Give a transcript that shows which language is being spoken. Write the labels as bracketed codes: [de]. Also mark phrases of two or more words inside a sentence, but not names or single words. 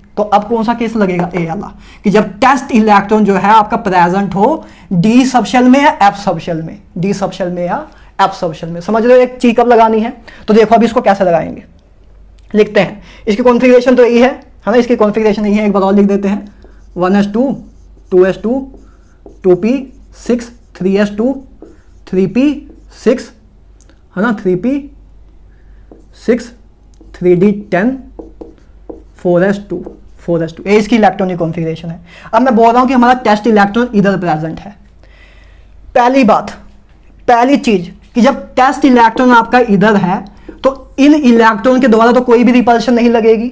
[hi] तो अब कौन सा केस लगेगा, ए वाला, कि जब [en] test electron [hi] जो है आपका प्रेजेंट हो [en] d subshell [hi] में या [en] f subshell [hi] में, [en] d subshell [hi] में या [en] f subshell [hi] में, समझ रहे हो। एक चीज कब लगानी है, तो देखो अब इसको कैसे लगाएंगे। लिखते हैं। इसकी कॉन्फ़िगरेशन तो यही है ना, इसकी कॉन्फ़िगरेशन यही है, एक बार और लिख देते हैं 1s2 2s2 2p6 3s2 3p6 है ना, 3p6 3d10 4s2 ये इसकी [en] electronic configuration [hi] है। अब मैं बोल रहा हूं कि हमारा [en] test electron [hi] इधर प्रेजेंट है। पहली चीज कि जब [en] test electron [hi] आपका इधर है तो इन इलेक्ट्रॉन के द्वारा तो कोई भी रिपल्शन नहीं लगेगी।